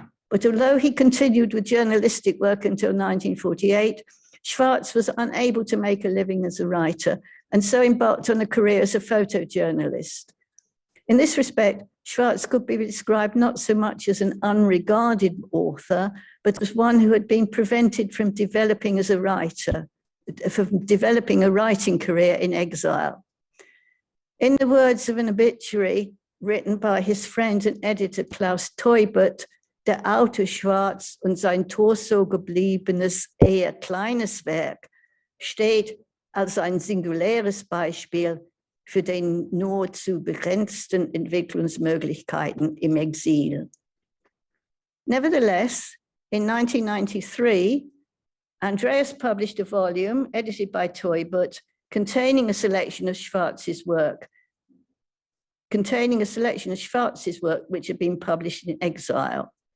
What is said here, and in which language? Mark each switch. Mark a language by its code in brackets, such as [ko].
[en] But although he continued with journalistic work until 1948, Schwarz was unable to make a living as a writer, and so embarked on a career as a photojournalist. In this respect, Schwarz could be described not so much as an unregarded author, but as one who had been prevented from developing as a writer, from developing a writing career in exile. In the words of an obituary written by his friend and editor Klaus Teubert, [de] der Autor Schwarz und sein Torso gebliebenes, eher kleines Werk steht als ein singuläres Beispiel für den nur zu begrenzten Entwicklungsmöglichkeiten im Exil. [en] Nevertheless, in 1993, Andreas published a volume edited by Teubert containing a selection of Schwarz's work, which had been published in exile.